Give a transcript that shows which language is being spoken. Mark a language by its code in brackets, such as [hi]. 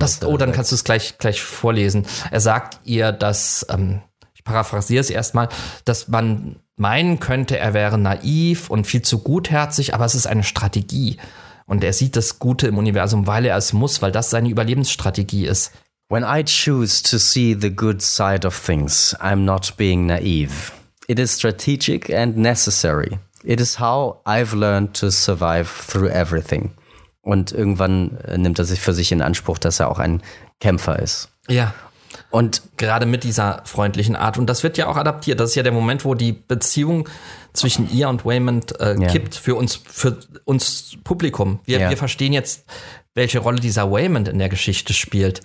[de] Dann kannst du es gleich vorlesen. Er sagt ihr, dass, ich paraphrasiere es erstmal, dass man meinen könnte, er wäre naiv und viel zu gutherzig, aber es ist eine Strategie. Und er sieht das Gute im Universum, weil er es muss, weil das seine Überlebensstrategie ist. [en] When I choose to see the good side of things, I'm not being naive. It is strategic and necessary. It is how I've learned to survive through everything. [de] Und irgendwann nimmt er sich für sich in Anspruch, dass er auch ein Kämpfer ist. Ja. Und gerade mit dieser freundlichen Art. Und das wird ja auch adaptiert. Das ist ja der Moment, wo die Beziehung zwischen ihr und Waymond kippt für uns Publikum. Wir verstehen jetzt, welche Rolle dieser Waymond in der Geschichte spielt.